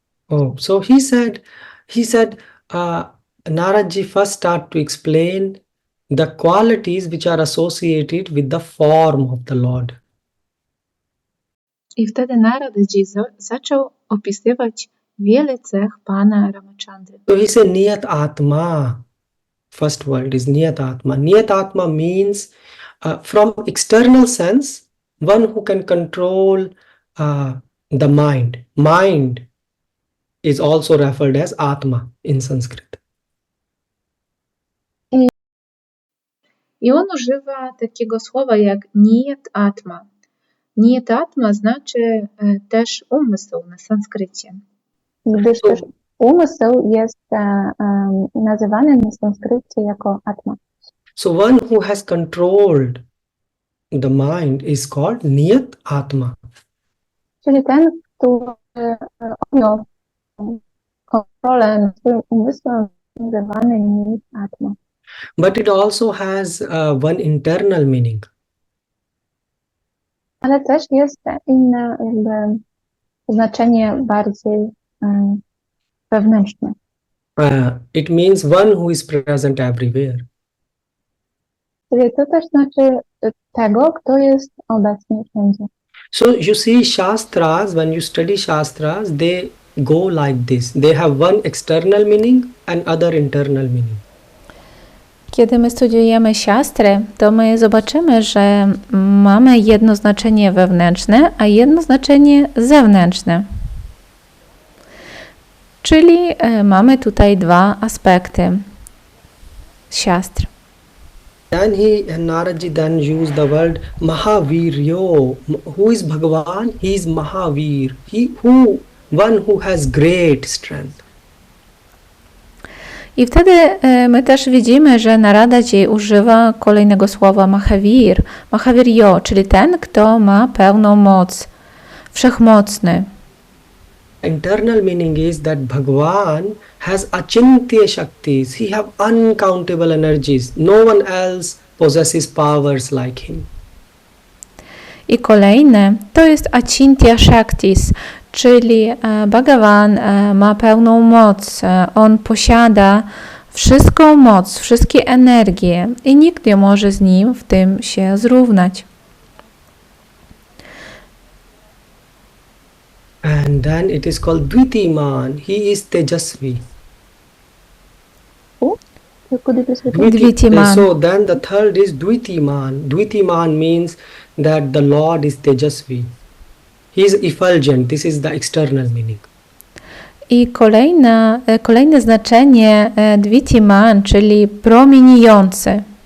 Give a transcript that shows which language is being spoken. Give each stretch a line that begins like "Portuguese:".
English: Oh, so he said, Naradji first start to explain the qualities which are associated with the form of the Lord.
Polish: I wtedy Naradji zaczął opisywać wiele cech Pana Ramachandry.
English: So he said, Niyat Atma. First word is Niyat Atma. Niyat Atma means, from external sense, one who can control the mind. Mind is also referred as Atma in Sanskrit.
Polish: I on używa takiego słowa jak Niyat Atma. Niyat Atma znaczy też umysł na sanskrycie. Gdyż też umysł jest nazywany na sanskrycie jako Atma.
English: So one who has controlled the mind is called Niyat Atma.
Polish: Czyli ten, który objął kontrolę nad swoim umysłem, nazywany Niyat Atma.
English: But it also has one internal meaning.
Polish: Ale też jest inne jakby znaczenie bardziej wewnętrzne.
English: It means one who is present everywhere.
Polish: Czyli to też znaczy tego, kto jest obecny wszędzie.
English: So you see Shastras, when you study Shastras, they go like this. They have one external meaning and other internal meaning.
Polish: Kiedy my studiujemy siastry, to my zobaczymy, że mamy jedno znaczenie wewnętrzne, a jedno znaczenie zewnętrzne. Czyli mamy tutaj dwa aspekty siastr.
English: Then Naradji then used the word Mahaviryo. Who is Bhagavan? He is Mahavir. One who has great strength.
Polish: I wtedy my też widzimy, że Naradji używa kolejnego słowa Mahavir, Mahaviryo, czyli ten, kto ma pełną moc, wszechmocny.
English: Internal meaning is that Bhagavan has achintya shaktis. He have uncountable energies. No one else possesses powers like him.
Polish: I kolejne to jest Achintya Shaktis, czyli Bhagavan ma pełną moc. On posiada wszystką moc, wszystkie energie i nikt nie może z nim w tym się zrównać.
English: And then it is called Dvitiman. He is Tejasvi. Dvitiman. So then the third is Dvitiman. Dvitiman means that the Lord is Tejasvi. He is effulgent. This is the external meaning.
Polish: I kolejne znaczenie Dvitiman, czyli promieniejący.